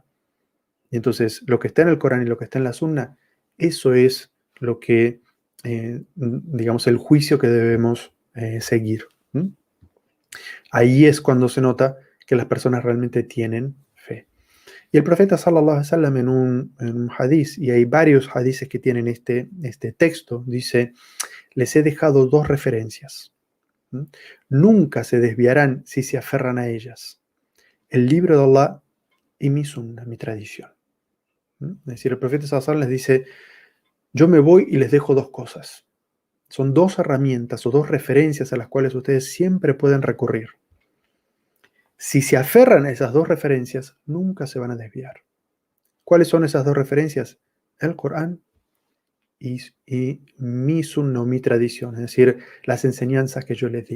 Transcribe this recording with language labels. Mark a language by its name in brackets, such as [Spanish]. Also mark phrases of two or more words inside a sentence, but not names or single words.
[Spanish] Y entonces, lo que está en el Corán y lo que está en la Sunna, eso es lo que, digamos, el juicio que debemos seguir. ¿Mm? Ahí es cuando se nota que las personas realmente tienen fe. Y el profeta [Arabic] صلى الله عليه وسلم [Spanish] en un hadiz, y hay varios hadices que tienen este texto, dice, les he dejado 2 referencias. ¿Mm? Nunca se desviarán si se aferran a ellas. El libro de Allah y mi sunna, mi tradición. ¿Mm? Es decir, el profeta [Arabic] صلى الله عليه وسلم [Spanish] les dice, yo me voy y les dejo 2 cosas. Son 2 herramientas o 2 referencias a las cuales ustedes siempre pueden recurrir. Si se aferran a esas 2 referencias, nunca se van a desviar. ¿Cuáles son esas 2 referencias? El Corán y mi sunna, mi tradición, es decir, las enseñanzas que yo les di.